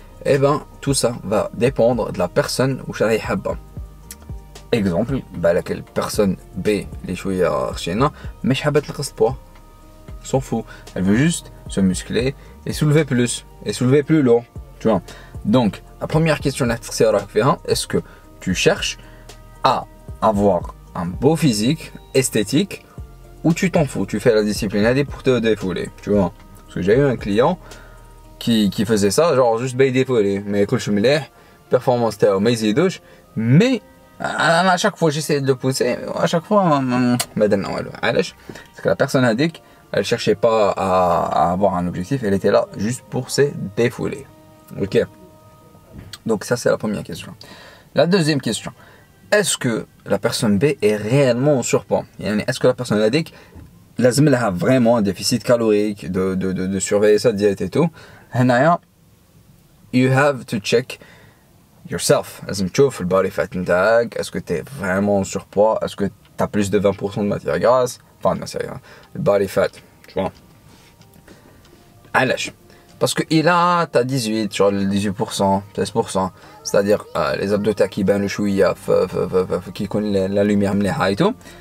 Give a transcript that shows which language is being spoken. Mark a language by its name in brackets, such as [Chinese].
[French] Eh ben tout ça va dépendre de la personne [Arabic] واش راهي حابه. [French] Exemple, [Arabic] بالك personne B اللي شويه خشينه مش حابه تنقص البوا. [French] S'en fout, elle veut juste se muscler et soulever plus et soulever plus lourd, tu vois. Donc la première question est-ce que tu cherches à avoir un beau physique esthétique ou tu t'en fous, tu fais la discipline pour te défouler, tu vois. Parce que j'ai eu un client qui faisait ça, genre juste bail défoulé, mais [Arabic] كلش مليح, [French] performance [Arabic] تاعو ما يزيدوش, [French] mais à chaque fois j'essayais de le pousser, à chaque fois [Arabic] ما درنا والو. علاش؟ [French] parce que la personne [Arabic] هذيك [French] elle cherchait pas à avoir un objectif, elle était là juste pour se défouler. Ok. Donc ça c'est la première question. La deuxième question, est-ce que la personne B est réellement en surpoids? Est-ce que la personne A elle a vraiment un déficit calorique, de surveiller sa diète et tout? [English] You have to check yourself. [French] Le body fat index, est-ce que tu es vraiment en surpoids? Est-ce que tu as plus de 20% de matière grasse? Enfin, de matière grasse, le body fat, tu vois. [Arabic] علاش؟ [French] Parce que il a, t'as 18, genre 18%, 16%, c'est-à-dire les abdos qui ben le chouïa, qui connaît la lumière mléha et tout.